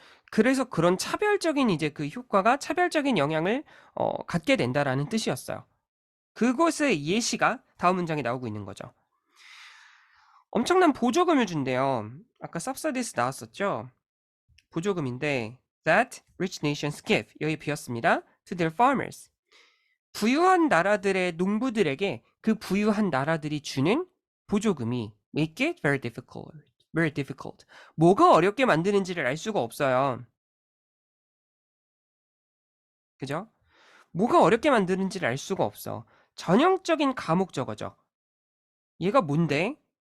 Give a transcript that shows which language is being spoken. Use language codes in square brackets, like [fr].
[ko] 그래서 그런 차별적인 이제 그 효과가 차별적인 영향을 갖게 된다라는 뜻이었어요. 그것의 예시가 다음 문장에 나오고 있는 거죠. 엄청난 보조금을 준대요. 아까 subsidies 나왔었죠? 보조금인데 [en] that rich nations give [ko] 여기 비었습니다. [en] to their farmers. [ko] 부유한 나라들의 농부들에게 그 부유한 나라들이 주는 보조금이 [en] make it very difficult. very difficult. [ko] 뭐가 어렵게 만드는지를 알 수가 없어요. 그죠? 뭐가 어렵게 만드는지를 알 수가 없어. 전형적인 가목적어죠. 얘가 뭔데?